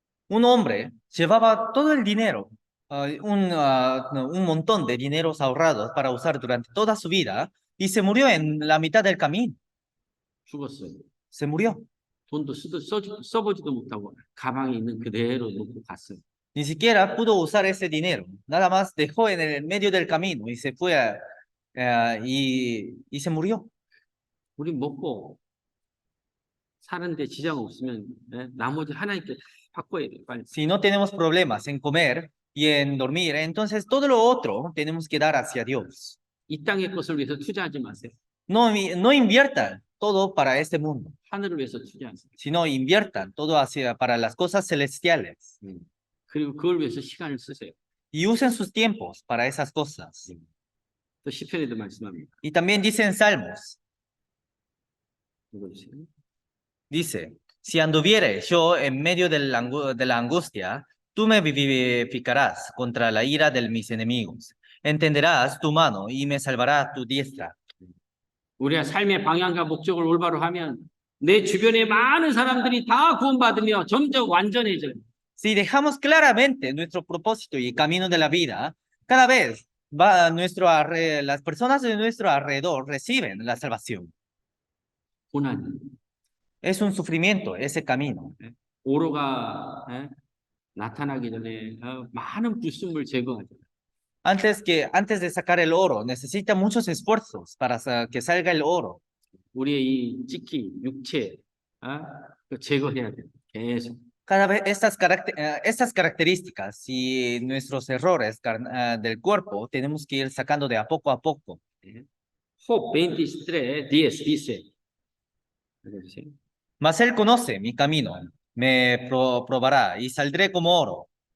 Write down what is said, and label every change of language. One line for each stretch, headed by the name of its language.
Spanish: Un hombre llevaba todo el dinero, un montón de dineros ahorrados para usar durante toda su vida y se murió en la mitad del camino.
Korean: 죽었어요.
Spanish: Se murió.
Korean: 돈도 써보지도 못하고 가방에 있는 그대로 놓고 갔어요.
Spanish: Ni siquiera pudo usar ese dinero. Nada más dejó en el medio del camino y se fue y se murió.
Korean: 우리 먹고 사는데 지장 없으면 나머지 하나님께 바꿔야 돼요. 빨리.
Spanish: Si no tenemos problemas en comer y en dormir, entonces todo lo otro tenemos que dar hacia Dios.
Korean: 이 땅의 것을 위해서 투자하지 마세요.
Spanish: No inviertan todo para este mundo,
Korean: 하늘을 위해서 투자하세요.
Spanish: sino inviertan todo para las cosas celestiales
Korean: 그리고 그걸 위해서 시간을 쓰세요.
Spanish: y usen sus tiempos para esas cosas.
Korean: 또 시편에도 말씀합니다.
Spanish: Y también dice en Salmos,
Korean: 읽어주세요.
Spanish: dice, si anduviere yo en medio de la angustia, tú me vivificarás contra la ira de mis enemigos. Entenderás tu mano y me salvará tu diestra.
Korean: 우리가 삶의 방향과 목적을 올바로 하면 내 주변의 많은 사람들이 다 구원받으며 점점 완전해져요.
Spanish: Si dejamos claramente nuestro propósito y camino de la vida, cada vez las personas de nuestro alrededor reciben la salvación.
Korean: 고난,
Spanish: Es un sufrimiento ese camino.
Korean: 오로가 나타나기 전에 많은 불순물 제거하죠.
Spanish: Antes de sacar el oro, necesita muchos esfuerzos para que salga el oro.
Korean: 우리의 이 찍기, 육체 그 제거해야 돼요. 계속.
Spanish: Cada vez estas características y nuestros errores del cuerpo tenemos que ir sacando de a poco. Job 23, 10 dice.
Korean: 읽어주세요.
Spanish: Mas él conoce mi camino, me probará y saldré como oro.